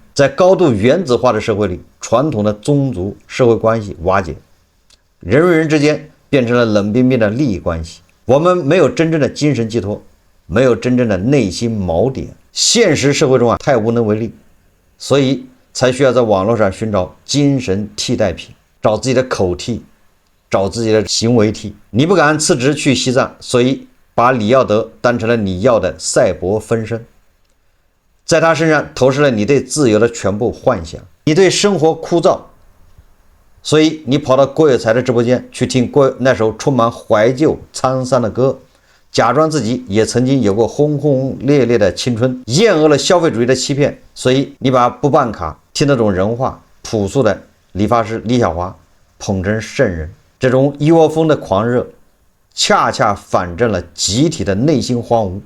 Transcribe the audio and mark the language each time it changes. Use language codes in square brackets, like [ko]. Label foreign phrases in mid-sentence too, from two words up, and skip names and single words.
[zh] 在高度原子化的社會裡，傳統的宗族社會關係瓦解，人與人之間變成了冷冰冰的利益關係。我們沒有真正的精神寄託，沒有真正的內心錨點。現實社會中太無能為力，所以才需要在網絡上尋找精神替代品，找自己的口替，找自己的行為替。你不敢辭職去西藏，所以把李耀德當成了你要的赛博分身，在他身上投射了你對自由的全部幻想。你对生活枯燥，所以你跑到郭有才的直播间去听那首充滿懷舊滄桑的歌，假裝自己也曾經有過轟轟烈烈的青春，厭惡了消費主義的欺騙，所以你把不辦卡、聽得懂人話、樸素的理髮師李小華捧成聖人。這種一窩蜂的狂熱，恰恰反證了集體的內心荒蕪。